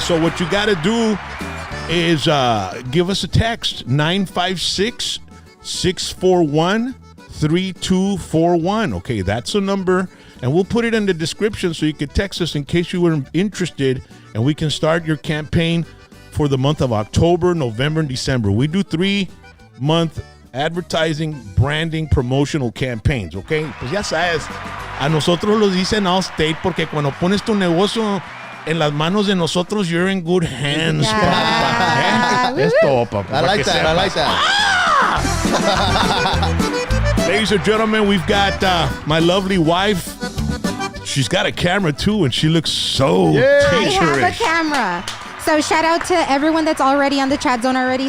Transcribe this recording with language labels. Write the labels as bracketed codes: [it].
[en] So what you got to do is give us a text, 956-641-3241. Okay, that's a number. And we'll put it in the description so you can text us in case you were interested, and we can start your campaign for the month of October, November, and December. We do 3-month advertising, branding, promotional campaigns, okay? [es] Pues ya sabes, a nosotros los dicen Allstate porque cuando pones tu negocio en las manos de nosotros, [en] you're in good hands, [es] papá. Es todo, papá. [en] I like that. Ladies and gentlemen, we've got my lovely wife. She's got a camera too, and she looks so I have a teacherish. camera. So shout out to everyone that's already on the chat zone already.